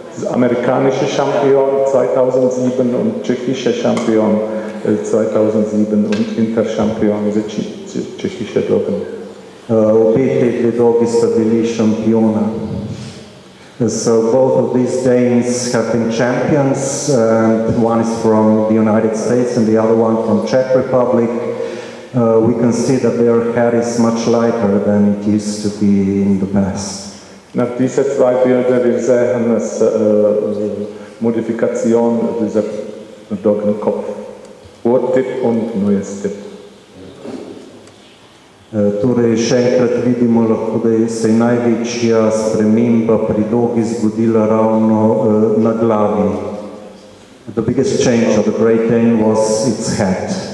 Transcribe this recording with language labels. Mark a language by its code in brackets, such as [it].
[de] Amerikanische Champion 2007 und tschechische Champion 2007 und Interchampion diese tschechische Doggen. [sl] Obe te dve dogi sta bili šampiona. [en] So both of these Danes have been champions. One is from the United States and the other one from Czech Republic. We can see that their hair is much lighter than it used to be in the past. [de] Nach diese zwei Bilder wir sehen es Modifikation dieser Doggenkopf. Urtip und neues Tip. [sl] Torej, še enkrat vidimo lahko, da se je največja sprememba pri dogi zgodila ravno na glavi. [en] The biggest change of the Great Dane was its head.